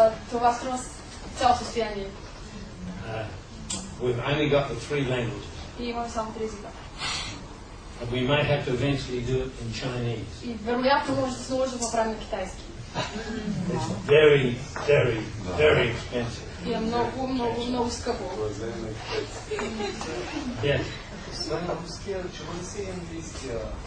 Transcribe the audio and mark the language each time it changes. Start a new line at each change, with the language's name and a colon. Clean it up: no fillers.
Bulgarian: Това струва цяло състояние.
English: We've only got the 3 languages.
Bulgarian: И имаме само 3 езика.
English: And we may have to eventually do it in Chinese.
Bulgarian: И вероятно може да се наложи да направим на китайски.
English: It's very, very, very expensive.
Bulgarian: И е много скъпо.
English: Yes.
Bulgarian: Освен на руския, чува ли си и английския?